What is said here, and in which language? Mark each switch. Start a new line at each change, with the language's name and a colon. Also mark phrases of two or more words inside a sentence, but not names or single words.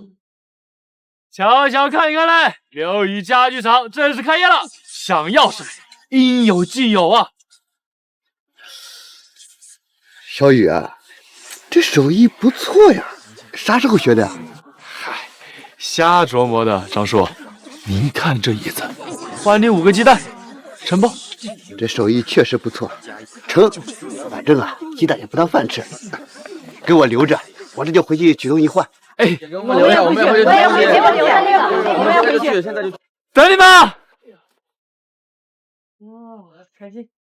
Chinese: 悄悄看一看嘞，劉宇家具廠正式開業了，想要什麼應有盡有啊！小雨啊，這手藝不錯呀，啥時候學的呀？嗨，瞎琢磨的，張叔。您看這椅子，換你5個雞蛋，成不？這手藝確實不錯，成。反正啊，雞蛋也不當飯吃，給我留着，我這就回去舉動一換。哎，我們留下，我們要回去，我們要回去，現在就等你們！哦，開心。